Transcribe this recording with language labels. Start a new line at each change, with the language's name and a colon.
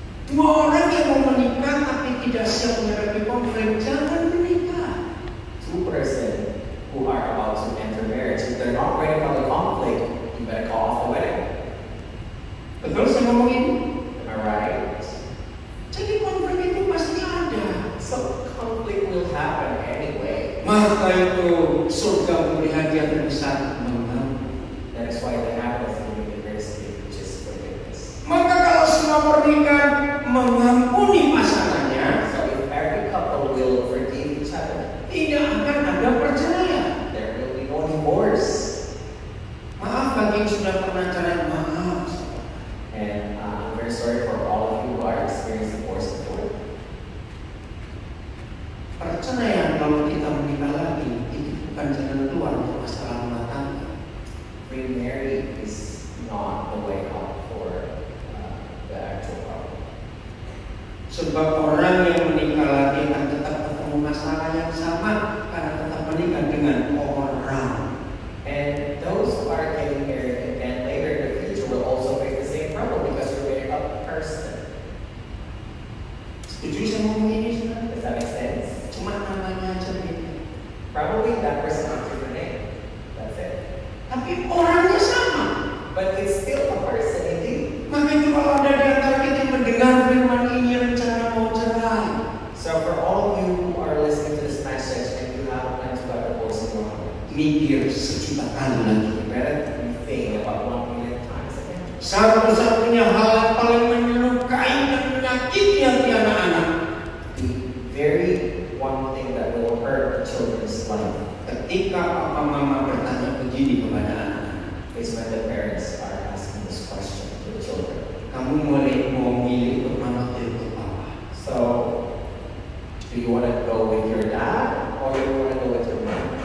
Indonesian: Dua orang yang mau menikah tapi tidak siap menghadapi konflik, jangan menikah.
English: Two person who are about to enter marriage, if they're not ready for the conflict, you better call off the wedding.
Indonesian: Betul saya ngomong ini?
English: Am I right?
Indonesian: Jadi konflik itu pasti ada.
English: So conflict will happen anyway.
Indonesian: Maka itu surga memberi hadiah terbesar mengampuni.
English: That is why the happiness in the university, which is forgiveness.
Indonesian: Maka kalau semua pernikahan mengampuni pasangannya,
English: So if every couple will forgive each other,
Indonesian: tidak akan ada perceraian.
English: there will be no divorce.
Indonesian: Maaf bagi yang sudah pernah cerai, maaf.
English: And I'm very sorry for all of you who are experiencing divorce before.
Indonesian: Perceraian kalau kita menikah lagi itu bukan jalan keluar untuk masalah rumah tangga.
English: Remarry is not the way out for the actual problem.
Indonesian: Sebab orang yang menikah lagi akan tetap ketemu masalah yang sama karena tetap menikah dengan orang.
English: And those who are getting married again later in the future will also face the same problem because you're marrying a person.
Indonesian: Setuju saya ngomong ini sebenarnya?
English: Does that make sense?
Indonesian: Cuma namanya aja beda.
English: Probably that person has a different name. That's it.
Indonesian: Tapi orangnya sama.
English: But it's still a person indeed.
Indonesian: Maka itu kalau ada di antara kita yang mendengar firman ini rencana mau cerai,
English: So for all of you who are listening to this message and you have plans to have divorce in your home,
Indonesian: mikir sejuta kali lagi.
English: you better think about 1,000,000 times again.
Indonesian: Satu-satunya hal yang paling menyukai dan menyakiti hati anak-anak
English: The very one thing that will hurt children's life
Indonesian: ketika papa mama bertanya begini kepada anak-anak,
English: is when the parents are asking this question to the children.
Indonesian: kamu mau milih untuk mama atau untuk papa?
English: So, do you want to go with your dad or do you want to go with your mom?